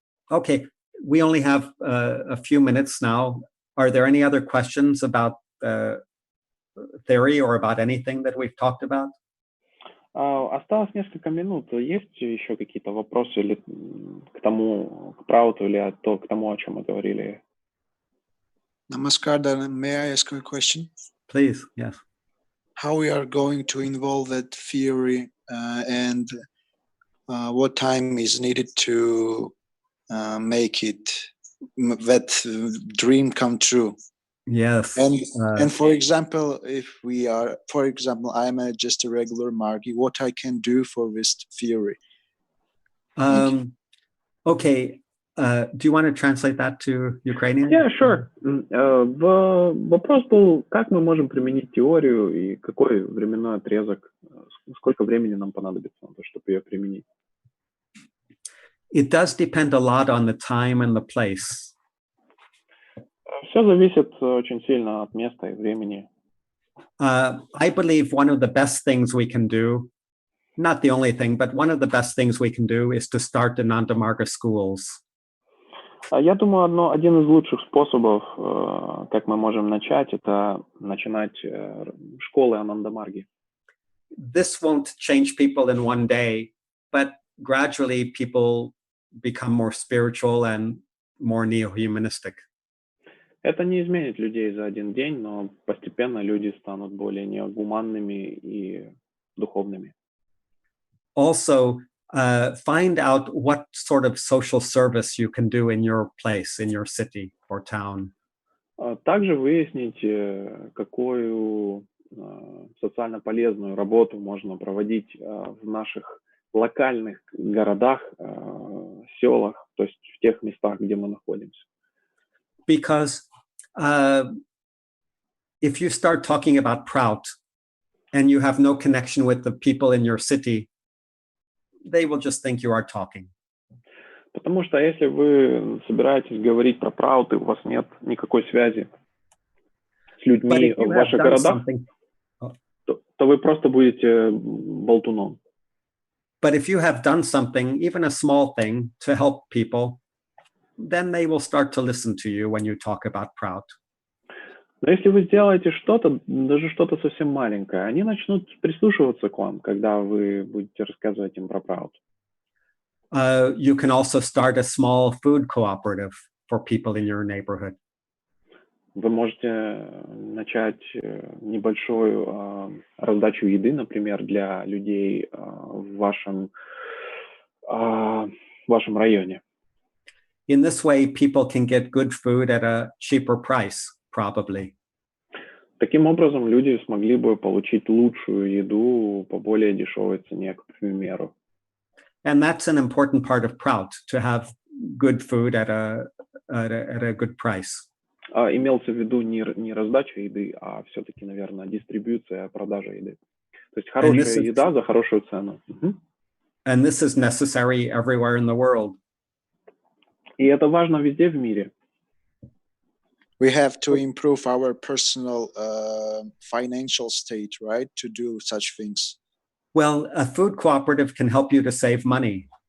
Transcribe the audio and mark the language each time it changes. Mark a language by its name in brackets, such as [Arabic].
[English] Okay, we only have a few minutes now. Are there any other questions about theory or about anything that we've talked about? [Russian] Осталось несколько минут. Есть еще какие-то вопросы или к тому, к ПРАУТу или к тому, о чем мы говорили? [English] Namaskar, may I ask you a question? Please, yes. How we are going to involve that theory and what time is needed to make that dream come true? Yes. And for example, I'm just a regular Margi, what I can do for this theory? Okay. Do you want to translate that to Ukrainian? Yeah, sure. [Russian] Вопрос был, как мы можем применить теорию и какой временной отрезок, сколько времени нам понадобится на то, чтобы ее применить? [English] It does depend a lot on the time and the place. [Russian] Все зависит очень сильно от места и времени. [English] I believe one of the best things we can do, not the only thing, but one of the best things we can do is to start the Nandamarga schools. [Russian] Я думаю, один из лучших способов, как мы можем начать, это начинать школы Анандамарги. [English] This won't change people in one day, but gradually people become more spiritual and more neo-humanistic. [Russian] Это не изменит людей за один день, но постепенно люди станут более неогуманными и духовными. [English] Also, find out what sort of social service you can do in your place, in your city or town. [Russian] Также выяснить, какую социально полезную работу можно проводить в наших локальных городах, селах, то есть в тех местах, где мы находимся. [English] Because if you start talking about Prout and you have no connection with the people in your city, they will just think you are talking. [Russian] Потому что если вы собираетесь говорить про ПРАУТ, и у вас нет никакой связи с людьми в ваших городах, то вы просто будете болтуном. [English] But if you have done something, even a small thing, to help people, then they will start to listen to you when you talk about Prout. [Russian] Но если вы сделаете что-то, даже что-то совсем маленькое, они начнут прислушиваться к вам, когда вы будете рассказывать им про ПРАУТ. [English] You can also start a small food cooperative for people in your neighborhood. [Russian] Вы можете начать небольшую раздачу еды, например, для людей в вашем районе. [English] In this way, people can get good food at a cheaper price, probably. [Russian] Таким образом, люди смогли бы получить лучшую еду по более дешевой цене, к примеру. [English] And that's an important part of Prout, to have good food at a good price. [Russian] Имелся в виду не раздача еды, а все-таки, наверное, дистрибьюция, продажа еды. То есть хорошая еда за хорошую цену. [English] And this is necessary everywhere in the world. [Russian] И это важно везде в мире. [English] We have to improve our personal financial state, right, to do such things. Well, a food cooperative can help you to save money.